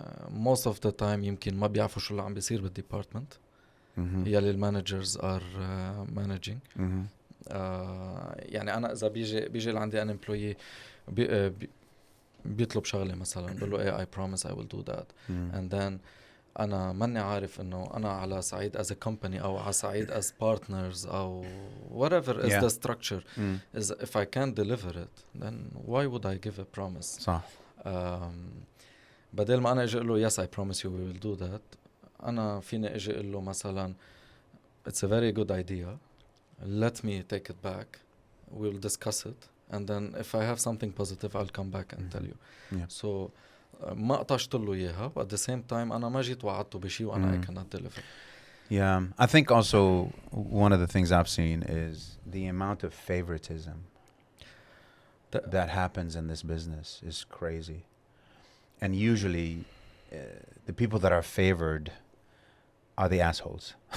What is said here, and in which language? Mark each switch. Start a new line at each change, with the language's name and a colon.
Arabic: Most of the time يمكن ما بيعرفوا شو اللي عم بيصير بالديبارتمنت يلي المانجرز
English: are managing.
Arabic: يعني أنا إذا بيجي لعندي أنا
English: employee
Arabic: بيطلب شغلة مثلا بقول له
English: I promise I will do that, and then
Arabic: أنا ماني عارف إنه أنا على صعيد
English: as a company
Arabic: أو على صعيد
English: as partners أو whatever is the structure is if I can't deliver it, then why would I give a promise?
Arabic: صح. بدل ما أنا أجي أقول له
English: yes I promise you we will do that,
Arabic: أنا فيني أجي أقول له مثلا
English: it's a very good idea, let me take it back, we'll discuss it, and then if I have something positive I'll come back and tell you.
Arabic: So ما قطشت له إياها,
English: but at the same time
Arabic: أنا ما جيت وعدته بشيء وأنا
English: I cannot deliver. Yeah, I think also one of the things I've seen is the amount of favoritism that happens in this business is crazy. And usually the people that are favored are the assholes.